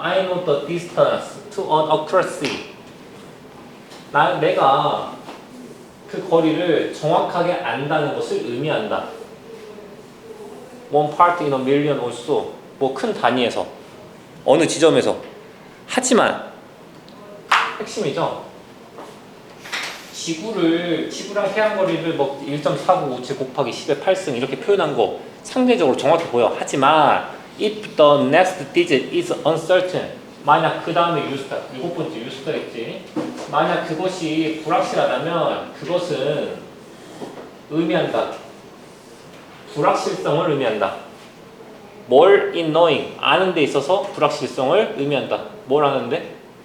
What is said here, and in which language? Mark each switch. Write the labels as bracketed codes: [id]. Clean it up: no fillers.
[en] I know the distance to an accuracy. [ko] 내가 그 거리를 정확하게 안다는 것을 의미한다. [en] One part in a million also. [ko] 뭐 큰 단위에서 어느 지점에서. 하지만 핵심이죠. 지구랑 태양 거리를 뭐 1.4957 곱하기 10의 8승 이렇게 표현한 거 상대적으로 정확해 보여. 하지만 [en] if the next digit is uncertain. [ko] 만약 그 다음에 유스타, 7번째 유스타겠지. 만약 그것이 불확실하다면 그것은 의미한다. 불확실성을 의미한다. 뭘 [en] in knowing, [ko] 아는 데 있어서 불확실성을 의미한다. 뭘 아는데?